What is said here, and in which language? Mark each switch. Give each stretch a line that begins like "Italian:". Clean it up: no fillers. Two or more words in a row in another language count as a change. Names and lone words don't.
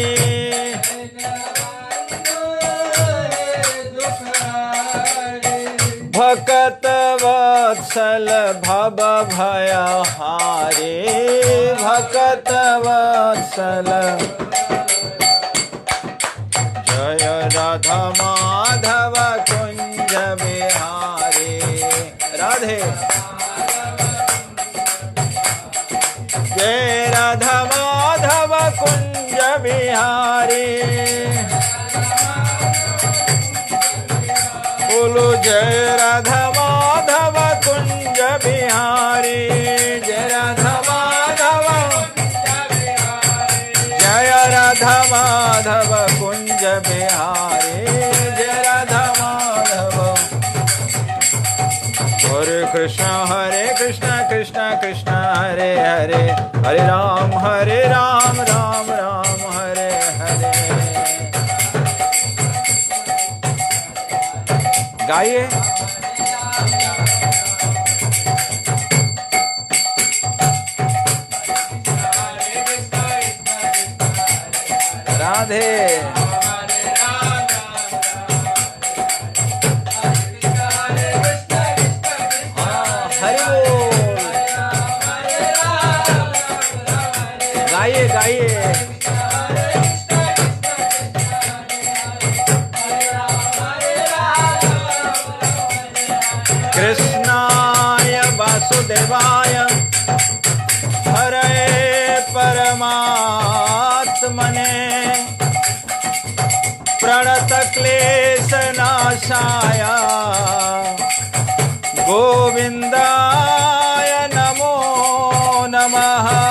Hindi: भक्त वत्सल भव भयहारी, भक्त वत्सल। जय राधा माधव कुंज बिहारी। राधे। जय राधा माधव कुंज बिहारी, बोलो जय राधा माधव कुंज बिहारी। जय राधा माधव माधव कुंज बिहारी जय राधा माधव। हरे कृष्ण कृष्ण कृष्ण हरे हरे, हरे राम राम राम हरे हरे। गाइए। राधे गाइए गाइए।
Sanskrit: कृष्णाय वासुदेवाय हरे परमात्मने प्रणतक्लेशनाशाय गोविन्दाय नमो नमः।